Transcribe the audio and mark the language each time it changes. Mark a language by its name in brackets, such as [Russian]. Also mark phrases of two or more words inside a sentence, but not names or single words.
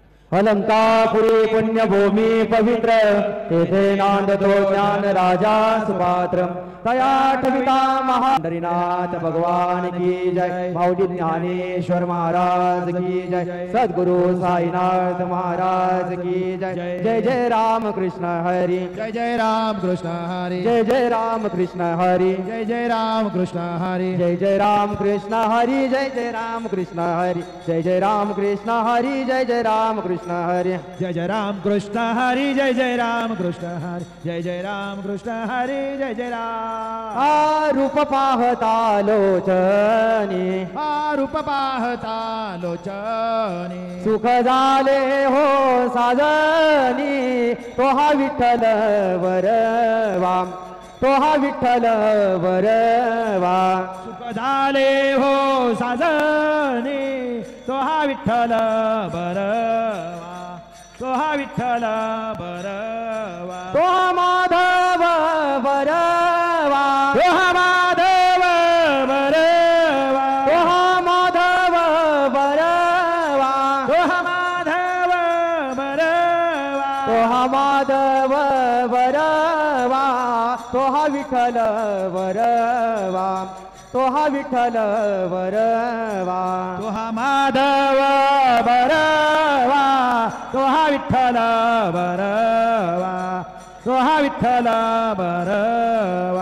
[Marathi] अलंकापुरी पुण्यभूमी पवित्र तेथे नांदतो ज्ञान राजा सुपात्र तया ठविता महांडरीनाथ भगवान [Hindi] की जय। [Marathi] भाऊजी ज्ञानेश्वर महाराज [Hindi] की जय। [Marathi] सद्गुरु साईनाथ महाराज [Hindi] की जय। [Marathi] जय जय राम कृष्ण हरी जय जय राम कृष्ण हरी जय जय राम कृष्ण हरी जय जय राम कृष्ण हरी जय जय राम कृष्ण हरी जय जय राम कृष्ण हरी जय जय राम कृष्ण हरी जय जय राम कृष्ण हरी जय जय राम कृष्ण हरी जय जय राम कृष्ण हरी जय जय राम कृष्ण हरी जय जय राम। रूप पाहता लोचनी रूप पाहता लोचनी सुख झाले हो साजनी तो हा विठ्ठल वरवा तो हा विठ्ठल वरवा सुख झाले हो साजनी तो हा विठ्ठल बरवा तो हा विठ्ठल बरवा तो हा माधव वरवा तो हा माधव बरवा तो हा माधव वरवा तो हा माधव बरवा तो हा माधव वरवा तो हा विठ्ठल वरवा तो हा विठ्ठल वरवा तो हा माधव बरवा तो हा विठ्ठल बरवा तो हा विठ्ठल बरवा